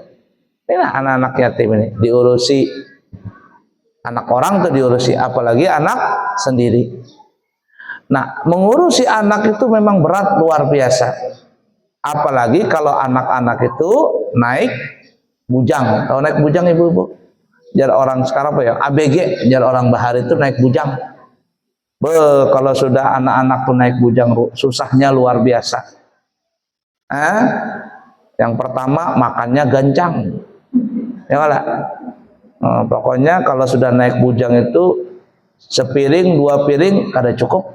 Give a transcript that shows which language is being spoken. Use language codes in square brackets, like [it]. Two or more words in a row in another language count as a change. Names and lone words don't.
[bjn] Ini anak-anak yatim ini diurusi, anak orang tuh diurusi, apalagi anak sendiri. [id] Nah, mengurusi anak itu memang berat luar biasa. Apalagi kalau anak-anak itu naik bujang. [bjn] Tahu naik bujang ibu-ibu? Jar orang sekarang apa ya? [id] ABG, [bjn] jar orang bahari itu naik bujang. Kalau sudah anak-anak tuh naik bujang, susahnya luar biasa. Yang pertama makannya gancang. [id] Ya enggak? [bjn] Pokoknya kalau sudah naik bujang itu sepiring, 2 piring kada cukup.